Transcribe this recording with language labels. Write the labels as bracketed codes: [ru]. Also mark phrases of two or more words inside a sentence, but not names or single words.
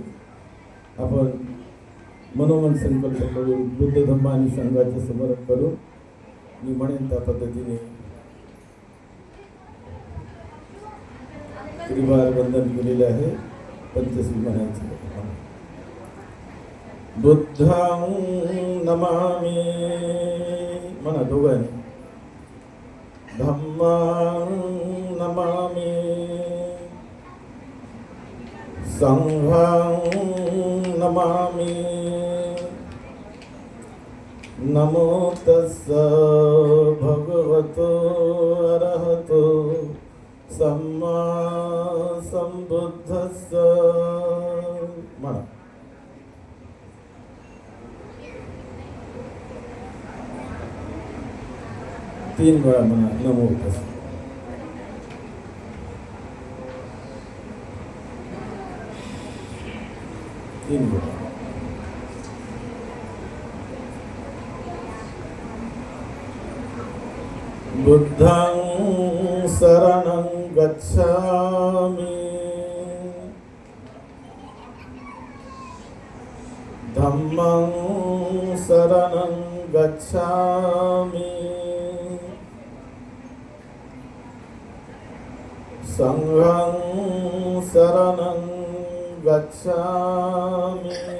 [mr] आपण मनोमन संकल्प करून बुद्ध धम्म आणि संघाचे स्मरण करून मी म्हणेन त्या पद्धतीने त्रिवार वंदन केलेले आहे. पंचश्री म्हणायचे. [pi] बुद्धं नमामि [mr] म्हणा दोघांनी. [pi] धम्मं नमामि, संघं नमामि. नमो तस्स भगवतो अरहतो सम्मा संबुद्धस्स म्हणा. [mr] तीन वेळा म्हणा [pi] नमो तस्स. [mr] तीन वेळा. [pi] बुद्धं शरणं गच्छामि, धम्मं शरणं गच्छामि, संघं शरणं गच्छामि.